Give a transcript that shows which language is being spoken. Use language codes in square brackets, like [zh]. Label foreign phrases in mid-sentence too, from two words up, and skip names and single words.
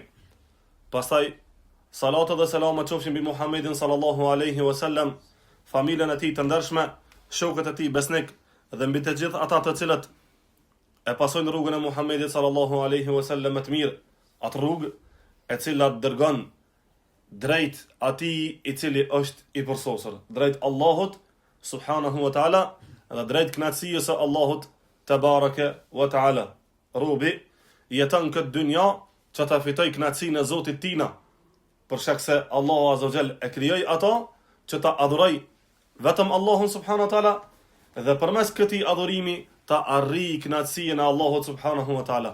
[sq] Pastaj salatë dhe selamat qofshin mbi Muhammedin [ar] صلى الله عليه وسلم, [sq] familjen e tij të ndershme, shokët e tij besnik dhe mbi të gjithë ata të cilët e pasojnë rrugën e Muhammedit [ar] صلى الله عليه وسلم [sq] më të mirë, atë rrugë e cila dërgon drejt atij I cili është I përsosur, drejt Allahut [ar] سبحانه وتعالى [sq] dhe drejt kënaqësisë së Allahut [ar] تبارك وتعالى. [sq] Robi jeton këtë dynja që ta fitoj kënaqësinë e Zotit tina, për shkak se Allahu [ar] عز وجل [sq] e krijoi ato që ta adhuroj vetëm Allahun [ar] سبحانه وتعالى [sq] dhe përmes këtij adhurimi ta arrijë kënaqësinë e Allahut [ar] سبحانه وتعالى.